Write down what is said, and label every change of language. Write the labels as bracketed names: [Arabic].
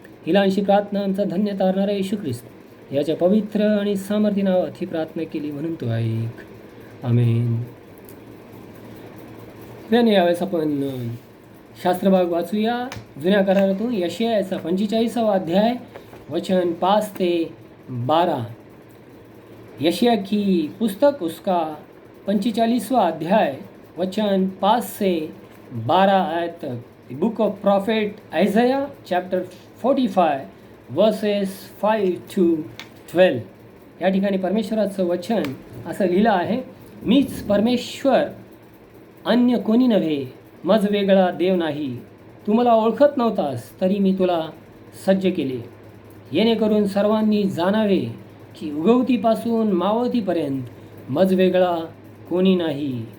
[Marathi] ही लहानशी प्रार्थना आमचा धन्य तारणारा येशू ख्रिस्त याच्या पवित्र आणि सामर्थ्य नावात ही प्रार्थना केली म्हणून तू ऐक. आमेन. त्याने यावेळेस आपण शास्त्रभाग वाचूया. जुन्या करारातून यशायाचा 45वा अध्याय वचन 5 ते 12. [Hindi] यशाया की पुस्तक उसका 45वां अध्याय वचन 5 से 12 आयत तक. [English] The book of prophet Isaiah chapter 45 verses 5 to 12. [Marathi] या ठिकाणी परमेश्वराचं वचन असं लिहिलं आहे, मीच परमेश्वर, अन्य कोणी नव्हे, मज वेगळा देव नाही. तू मला ओळखत नव्हतास, तरी मी तुला सज्ज केले, येणेकरून सर्वांनी जाणावे की उगवतीपासून मावळतीपर्यंत मज वेगळा कोणी नाही.